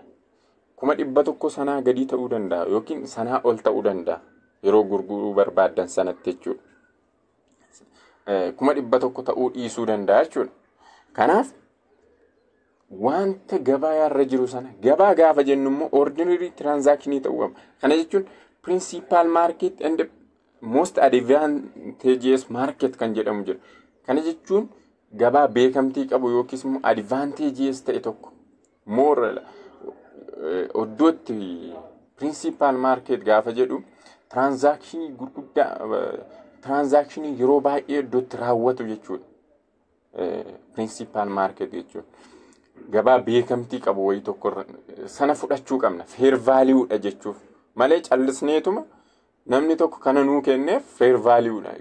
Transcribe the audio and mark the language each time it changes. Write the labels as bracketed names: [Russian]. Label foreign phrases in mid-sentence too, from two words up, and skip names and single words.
[Oromo] 100 sanaa gadi ta'uu danda'a yookiin sanaa ol ta'uu danda'a yeroo gurguruu barbaaddan sanatti jechuudha. 100 ta'uu dhiisuu danda'a jechuudha. Kanaaf wanta gabaa irra jiru sana gabaa gaafa jennu immoo [English] ordinary transaction [Oromo] ta'uu qaba. Kana jechuun [English] principal market and most advantageous market [Oromo] kan jedhamu jira. Kana jechuun gabaa beekamtii qabu yookiis immoo advantageous ta'e tokko more oddootti [English] principal market [Oromo] gaafa jedhu transaction gurguddaa transaction yeroo baay'ee iddootti raawwatu jechuudha. [English] Principal market [Oromo] jechuudha. Gabaa beekamtii qabu wayii tokko sana fudhachuu qabna. [English] Fair value [Oromo] dha jechuuf malee callisneetuma namni tokko kana nuu kenneef [English] fair value [Oromo] dha.